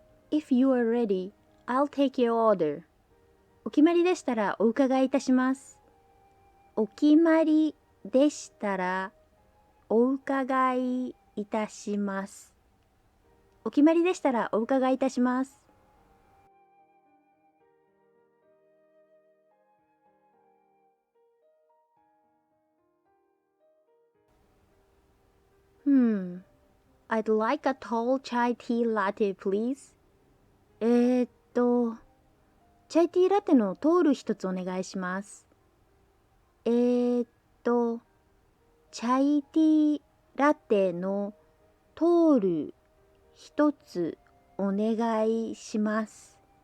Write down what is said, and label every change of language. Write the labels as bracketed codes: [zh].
[en] If you are ready, I'll take your order. [ja] お決まりでしたらお伺いいたします。お決まりでしたらお伺いいたします。お決まりでしたらお伺いいたします。 [en] I'd like a tall chai tea latte, please. [ja] チャイティーラテのトール一つお願いします。えーっと、チャイティーラテのトール一つお願いします。